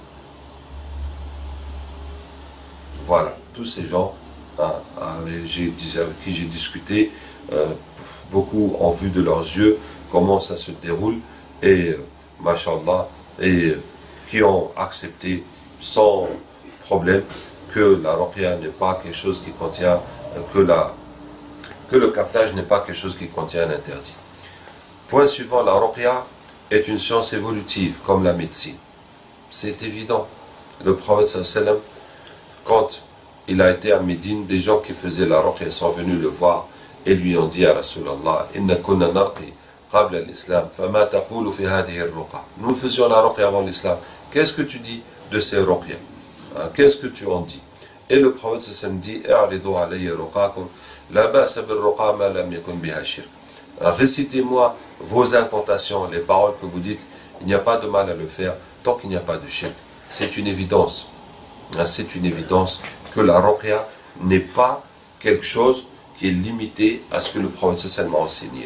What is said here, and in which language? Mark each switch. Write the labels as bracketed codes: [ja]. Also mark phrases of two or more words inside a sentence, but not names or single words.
[fr] Voilà, tous ces gens avec qui j'ai discuté, beaucoup en vue de leurs yeux, comment ça se déroule, et mashallah, et qui ont accepté sans problème que la ruqya n'est pas quelque chose qui contient, que le captage n'est pas quelque chose qui contient un interdit. Point suivant, la ruqya est une science évolutive comme la médecine. C'est évident. Le prophète sallam, quand il a été à Médine, des gens qui faisaient la ruqya sont venus le voir et lui ont dit à Rasulallah, [ar] إنا كنا نرقي قبل الإسلام فما تقول في هذه الرقى. [fr] Nous faisions la ruqya avant l'islam. Qu'est-ce que tu dis de ces ruqya? Qu'est-ce que tu en dis? Et le prophète sallam dit, [ar] اعرضوا علي رقاكم لا بأس بالرقى ما لم يكن بها شرك. [fr] Récitez-moi vos incantations, les paroles que vous dites, il n'y a pas de mal à le faire tant qu'il n'y a pas de shirk. C'est une évidence. C'est une évidence que la ruqya n'est pas quelque chose qui est limité à ce que le prophète sallam a enseigné.